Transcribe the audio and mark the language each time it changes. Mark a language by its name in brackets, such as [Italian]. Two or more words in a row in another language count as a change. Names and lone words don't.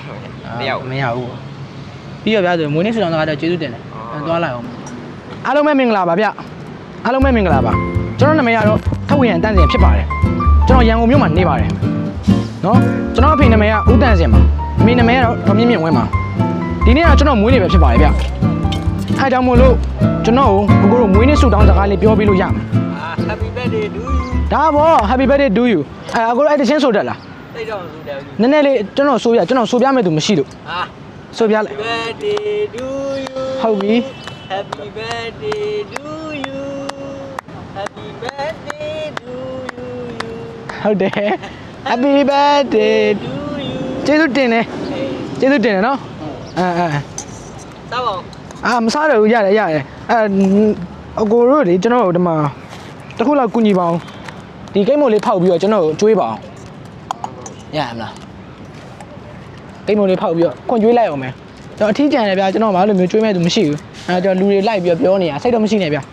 [Burmese] မရဘူးပြီးတော့ဗျာဆိုမွေးနေ့ဆူတောင်းတာတော့ကျေးဇူးတင်တယ်သွားလိုက်အောင်အားလုံးပဲမင်္ဂလာပါဗျအားလုံးပဲမင်္ဂလာပါကျွန်တော်နာမည်ကတော့ထောက်ဝရန်တန်းစင်ဖြစ်ပါတယ်ကျွန်တော်ရန်ကုန်မြို့မှာနေပါတယ်နော်ကျွန်တော်အဖေနာမည်ကဦးတန်းစင်ပါအမေနာမည်ကတော့ဒေါ်မြင့်မြင့်ဝင်းပါဒီနေ့ကကျွန်တော်မွေးနေ့ပဲဖြစ်ပါတယ်ဗျအဲကြောင့်မို့လို့ကျွန်တော်ကိုကိုတို့မွေးနေ့ဆူတောင်းစကားလေးပြောပြလို့ရမှာ [English] Happy birthday to you [Burmese] ဒါပေါ့ [English] Happy birthday to you [Burmese] အကိုတို့အဲ့တချင်းဆိုတတ်လား သိတော့ဆိုတယ် နည်းနည်းလေးကျွန်တော်ဆိုပြမယ်သူမရှိလို့ဆိုပြလိုက် [English] Happy birthday to you [Burmese] ဟုတ်ပြီ [English] Happy birthday to you Happy birthday to you [Burmese] ဟုတ်တယ် [English] Happy birthday to you [Burmese] ကျေးဇူးတင်တယ်နော် စားပါ မစားတော့ဘူးရတယ်အကိုတို့လေကျွန်တော်တို့ဒီမှာတစ်ခုလောက်ကူညီပါအောင်ဒီကိတ်မို့လေးဖောက်ပြီးတော့ကျွန်တော်ကိုကျွေးပါအောင်ရမလားကိတ်မို့လေးဖောက်ပြီးတော့ခွန်ကျွေးလိုက်အောင်မယ်ကျွန်တော်အထီးကျန်တယ်ဗျာကျွန်တော်ဘာလို့မျိုးကျွေးမဲ့သူမရှိဘူးကျွန်တော်လူတွေလိုက်ပြီးတော့ပြောနေတာစိတ်တော့မရှိနဲ့ဗျာ